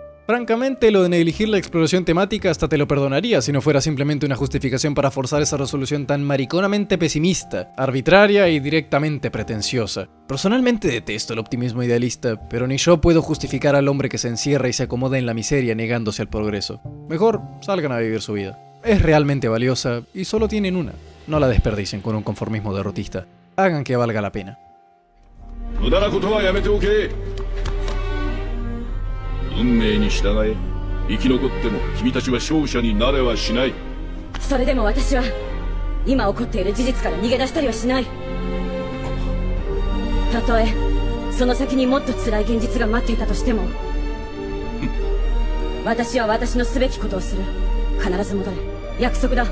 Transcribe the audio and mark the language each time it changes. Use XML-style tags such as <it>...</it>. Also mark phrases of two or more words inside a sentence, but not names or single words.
<es>Francamente, lo de negligir la exploración temática hasta te lo perdonaría si no fuera simplemente una justificación para forzar esa resolución tan mariconamente pesimista, arbitraria y directamente pretenciosa. Personalmente detesto el optimismo idealista, pero ni yo puedo justificar al hombre que se encierra y se acomoda en la miseria negándose al progreso. Mejor salgan a vivir su vida. Es realmente valiosa y solo tienen una. No la desperdicien con un conformismo derrotista. Hagan que valga la pena.</es> <ja>無駄なことはやめておけ。運命に従え。生き残っても君たちは勝者になれはしない。それでも私は今起こっている事実から逃げ出したりはしない。たとえその先にもっと辛い現実が待っていたとしても私は私のすべきことをする。必ず戻れ。約束だ、ヴィンセント。</ja>